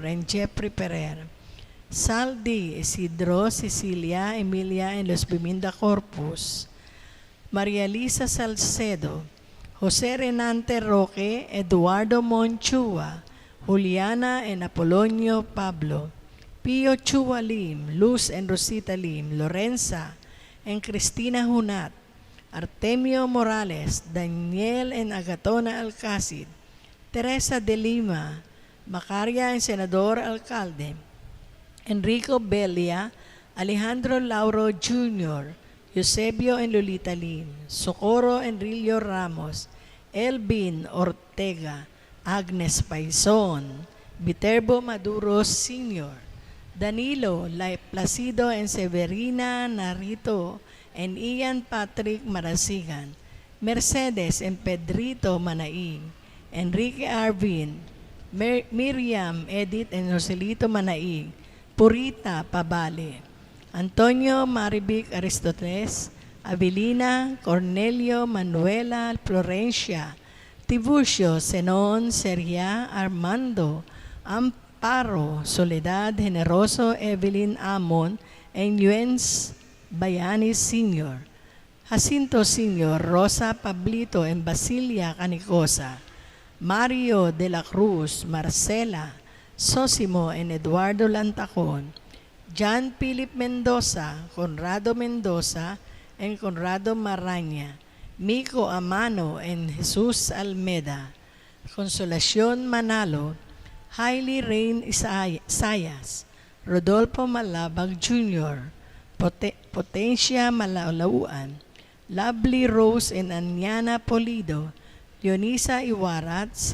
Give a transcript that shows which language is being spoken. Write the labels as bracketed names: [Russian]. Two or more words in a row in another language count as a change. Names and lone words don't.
[English] and Jeffrey Ferrer, Saldi, Isidro, Cecilia, Emilia and Los Biminda Corpus, Maria Lisa Salcedo, Jose Renante Roque, Eduardo Monchua, Juliana and Apolonio Pablo, Pio Chua Lim, Luz and Rosita Lim, Lorenza and Cristina Hunat, Artemio Morales, Daniel and Agatona Alcacid, Teresa de Lima, Macaria and Senador Alcalde, Enrico Belia, Alejandro Lauro Jr., Eusebio and Lolita Lim, Socorro and Rilio Ramos, Elvin Ortega, Agnes Paison, Viterbo Maduro Sr., Danilo, Placido and Severina Narito, and Ian Patrick Marasigan, Mercedes and Pedrito Manaing, Enrique Arvin, Miriam, Edith and Joselito Manaing, Purita Pabale, Antonio Marivic Aristoteles, Avelina, Cornelio, Manuela, Florencia, Tiburcio, Zenon, Seria, Armando, Amparo, Soledad, Generoso, Evelyn Amon, and Yuens Bayani Sr., Jacinto Sr., Rosa Pablito, and Basilia Canicosa, Mario de la Cruz, Marcela, Sosimo, and Eduardo Lantacon, John Philip Mendoza, Conrado Mendoza, and Conrado Maraña, Miko Amano, and Jesus Almeda, Consolacion Manalo, Hailey Rain Sayas, Rodolfo Malabag Jr., Potencia Malalauan, Lovely Rose and Anyana Polido, Leonisa Iwarat,